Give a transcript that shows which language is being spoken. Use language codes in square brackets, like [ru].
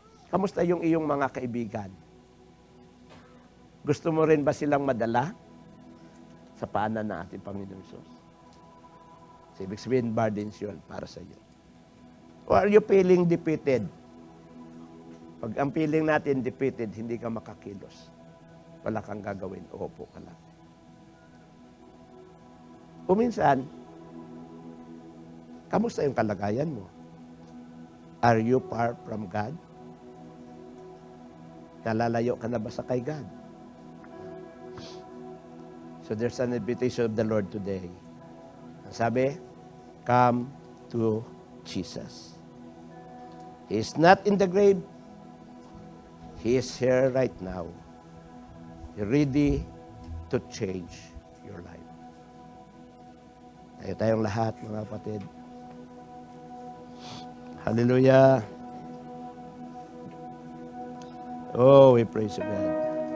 [tl] Kamusta yung iyong mga kaibigan? Gusto mo rin ba silang madala sa paanan ng ating Panginoon Jesus? So, ibig sabihin, burdens yun para sa iyo. [en] Or are you feeling defeated? [tl] Pag ang feeling natin defeated, hindi ka makakilos. Wala kang gagawin, uupo ka lang. Kung minsan, kamusta yung kalagayan mo? [en] Are you far from God? [tl] Nalalayo ka na ba sa kay God? [en] So there's an invitation of the Lord today. [tl] Ang sabi, [en] come to Jesus. He is not in the grave. He is here right now. He's ready to change your life. [tl] Tayong lahat, mga kapatid. Hallelujah. [en] Oh, we praise you, God.